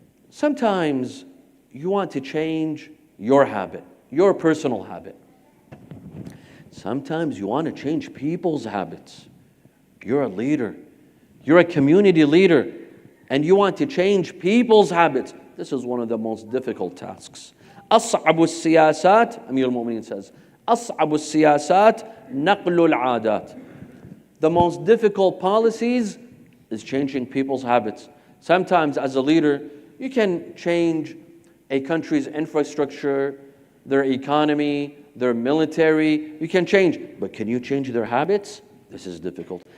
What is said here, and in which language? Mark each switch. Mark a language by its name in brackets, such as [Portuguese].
[English] Sometimes you want to change your habit, your personal habit. Sometimes you want to change people's habits. You're a leader. You're a community leader. And you want to change people's habits. This is one of the most difficult tasks. [Arabic] أصعب السياسات, Amir al-Mu'mineen [English] says, [Arabic] أصعب السياسات نقل العادات. [English] The most difficult policies is changing people's habits. Sometimes as a leader, you can change a country's infrastructure, their economy, their military. You can change, but can you change their habits? This is difficult.